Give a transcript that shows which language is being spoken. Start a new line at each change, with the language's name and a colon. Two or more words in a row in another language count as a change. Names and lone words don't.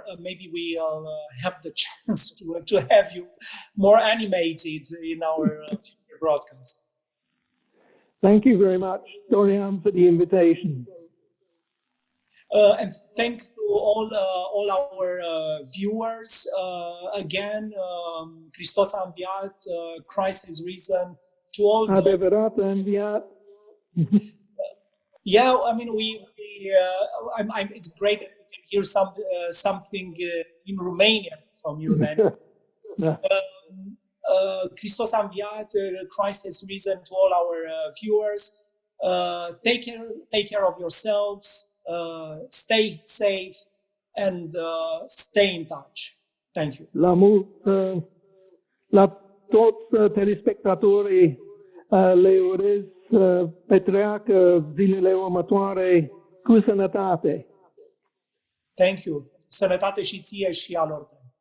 English: Maybe we'll have the chance to have you more animated in our future broadcast. Thank you very much, Dorian, for the invitation. And thank to all our viewers. Again,
Romanian: Hristos a înviat,
English: Christ has risen. To all
Romanian: Adevărat a înviat.
English: Yeah, I mean, it's great that we can hear something in Romanian from you then.
Romanian: Hristos a înviat,
English: Christ has risen. To all our viewers, take care of yourselves. Stay safe and stay in touch. Thank you.
Romanian: La toți telespectatorii le urez petreacă zilele următoare cu sănătate.
English: Thank you.
Romanian: Sănătate și ție și alor tăi.